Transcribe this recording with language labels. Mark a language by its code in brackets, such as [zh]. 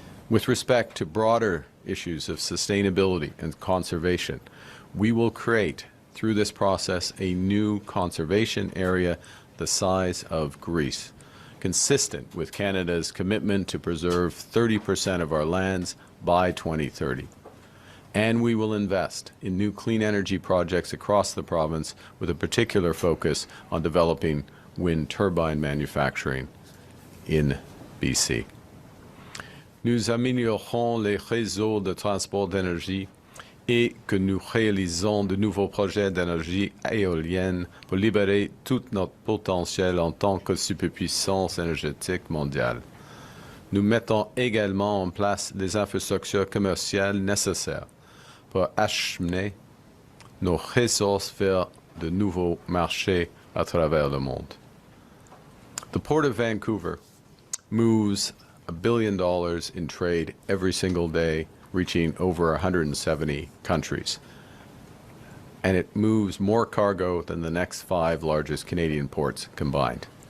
[en] With respect to broader issues of sustainability and conservation, we will create, through this process, a new conservation area the size of Greece, consistent with Canada's commitment to preserve 30% of our lands by 2030. And we will invest in new clean energy projects across the province with a particular focus on developing wind turbine manufacturing in BC. [fr] Nous améliorerons les réseaux de transport d'énergie et que nous réalisons de nouveaux projets d'énergie éolienne pour libérer tout notre potentiel en tant que superpuissance énergétique mondiale. Nous mettons également en place les infrastructures commerciales nécessaires pour acheminer nos ressources vers de nouveaux marchés à travers le monde. [en] The Port of Vancouver moves $1 billion in trade every single day, reaching over 170 countries. And it moves more cargo than the next 5 largest Canadian ports combined.